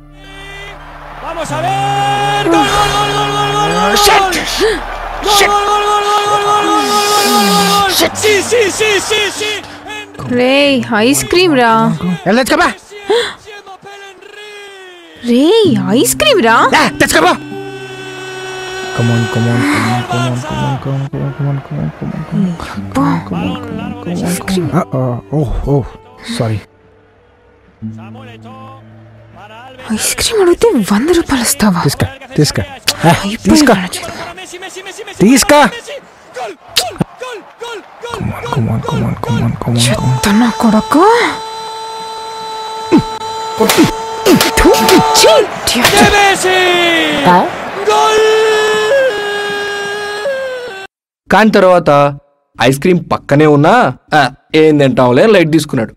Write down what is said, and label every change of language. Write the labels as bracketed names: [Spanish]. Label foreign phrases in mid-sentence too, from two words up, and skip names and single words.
[Telugu] రే [English] ice cream [Telugu] రా, రే [English] ice cream [Telugu] రా. [English] Come on, come on, come on, come on, come on, come on, come on, come on, come on, come on, come on, come on, come on. Oh, sorry. ice cream [Telugu] అడిగితే 100 రూపాయలు ఇస్తావా? తీసుకో. [English] Come on, come on, come on, come on. [Telugu] చెత్తనా కొడకు. కానీ తర్వాత [English] ice cream [Telugu] పక్కనే ఉన్నా ఏం తింటాంలే లైట్ తీసుకున్నాడు.